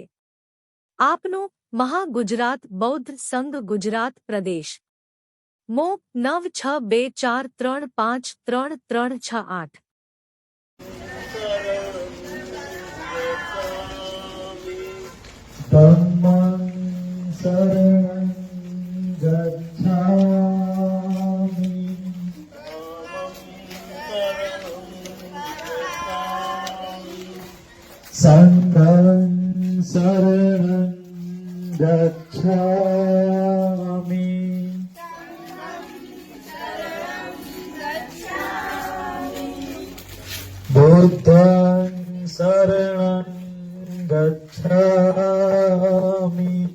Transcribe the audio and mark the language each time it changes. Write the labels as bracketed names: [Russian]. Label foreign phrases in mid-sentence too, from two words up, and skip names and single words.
[Gujarati] આપનું મહાગુજરાત બૌદ્ધ સંઘ ગુજરાત પ્રદેશ મો 9624353368। [Pali] ધમ્મં શરણં ગચ્છામિ સંઘં શરણં ગચ્છામિ બુદ્ધં શરણં ગચ્છામિ